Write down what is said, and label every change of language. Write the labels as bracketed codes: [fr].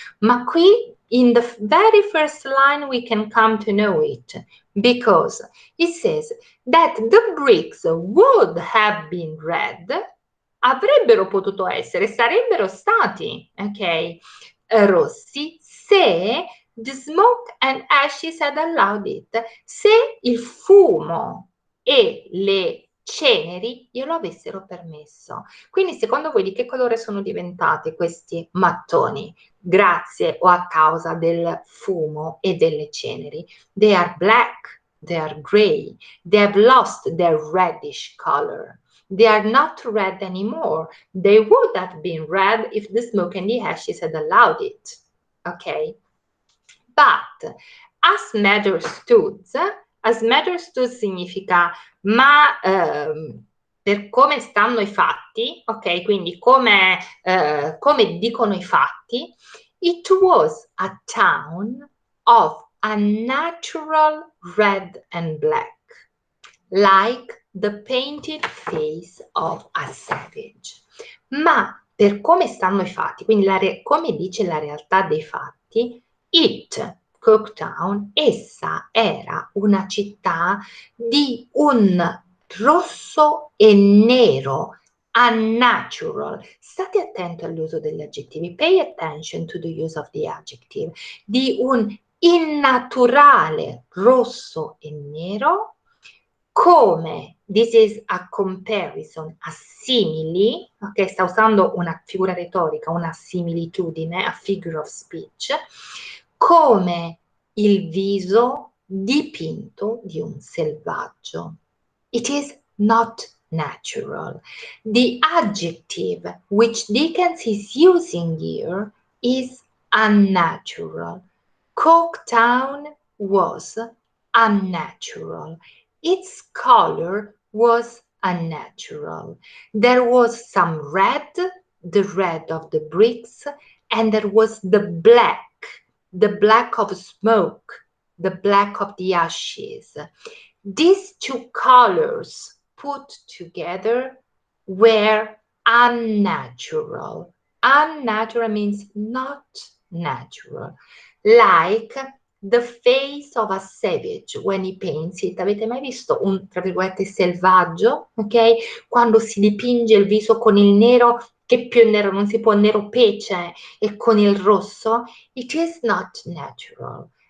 [it] Ma qui, [en] in the very first line, we can come to know it, because it says that the bricks would have been red, [it] avrebbero potuto essere, sarebbero stati, ok, rossi, se [en] the smoke and ashes had allowed it, [it] se il fumo e le ceneri glielo avessero permesso. Quindi secondo voi di che colore sono diventati questi mattoni? Grazie o a causa del fumo e delle ceneri? [en] They are black, they are gray, they have lost their reddish color. They are not red anymore. They would have been red if the smoke and the ashes had allowed it. [it] Okay? [en] But as matters stood [it] significa ma per come stanno i fatti, ok? Quindi come dicono i fatti, [en] it was a town of unnatural red and black, like the painted face of a savage. [it] Ma per come stanno i fatti, quindi come dice la realtà dei fatti, Coketown, essa era una città di un rosso e nero, unnatural. State attenti all'uso degli aggettivi. [en] Pay attention to the use of the adjective. [it] Di un innaturale rosso e nero, come, [en] this is a comparison, [it] a simili, ok? Sta usando una figura retorica, una similitudine, [en] a figure of speech, [it] come il viso dipinto di un selvaggio. [en] It is not natural. The adjective which Dickens is using here is unnatural. Coketown was unnatural. Its color was unnatural. There was some red, the red of the bricks, and there was the black of smoke, the black of the ashes. These two colors put together were unnatural. Unnatural means not natural. Like the face of a savage when he paints it. [it] Avete mai visto un, tra virgolette, selvaggio? Ok? Quando si dipinge il viso con il nero, che più nero non si può, nero pece, e con il rosso, [en] it is not natural.